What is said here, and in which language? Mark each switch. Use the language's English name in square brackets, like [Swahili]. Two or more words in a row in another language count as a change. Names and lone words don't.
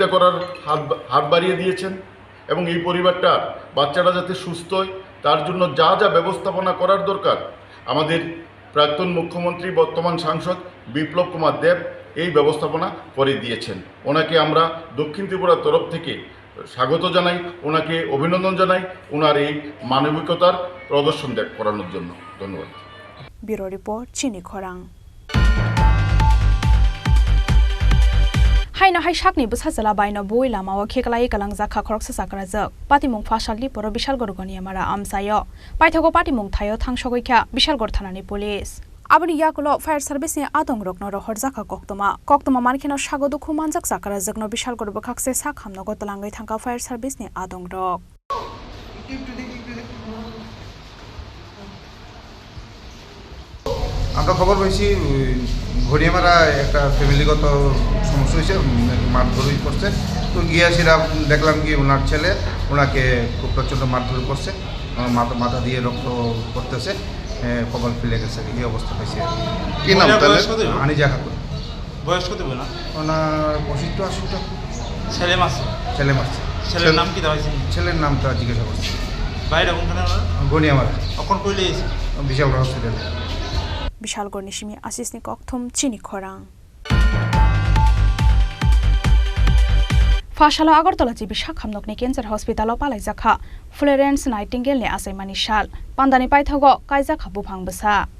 [Bangla] করার হাত বাড়িয়ে দিয়েছেন এবং এই পরিবারটা বাচ্চাটা যাতে সুস্থ হয় তার জন্য যা যা ব্যবস্থাপনা করার দরকার আমাদের প্রাক্তন মুখ্যমন্ত্রী বর্তমান সাংসদ বিপ্লব কুমার দেব এই ব্যবস্থাপনা করে দিয়েছেন ওনাকে আমরা দক্ষিণ ত্রিপুরার তরফ থেকে স্বাগত জানাই ওনাকে অভিনন্দন জানাই ওনার এই মানবিকতার প্রদর্শন করানোর জন্য ধন্যবাদ [English] Bureau report [Kok Borok] চিনি খরাং Haino hai sakni busajala baino boi lamao kheklai kalangjakha khoroksa sakrajak patimung Phasali poro Bishalgor goni amara amsayo paithago patimung thayo thangsogoikha Bishalgor thanani police aboni yakulo [English] fire service [Kok Borok] ni adong rokno rohor jakha koktoma mankheno sagodu khumanjak sakrajak no Bishalgor bakhakse sakhamno gotalangai thangka [English] fire service [Kok Borok] ni adong rok [Bangla] আমরা খবর পাইছি ঘড়িয়ামারা একটা ফ্যামিলিগত সমস্যা হয়েছে মারধরই করছে তো গিয়েছিলাম দেখলাম কি ওনার ছেলে ওনাকে খুব প্রচণ্ড মারধর করছে মাথা দিয়ে রক্ত করতেছে কপাল ফেলে গেছে এই অবস্থা পাইছে কি নাম তাহলে আনিজা খাতুন বয়স কত বলে ওনার 80 ছেলে মারছে ছেলের নাম কি দেওয়া ছেলের নামটা জিজ্ঞাসা করছে বাইরে কোনখানে গড়িয়ামারা এখন কইলে বিশাল হসপিটালে [Kok Borok] Bishalgor nishimi asisni kokthum chini khorang Phasalo Agartala jibi sakhamnokni [English] cancer hospital [Kok Borok] palai jakha Florence Nightingale ni asaimani shal pandani paithago kaijakha bufang basa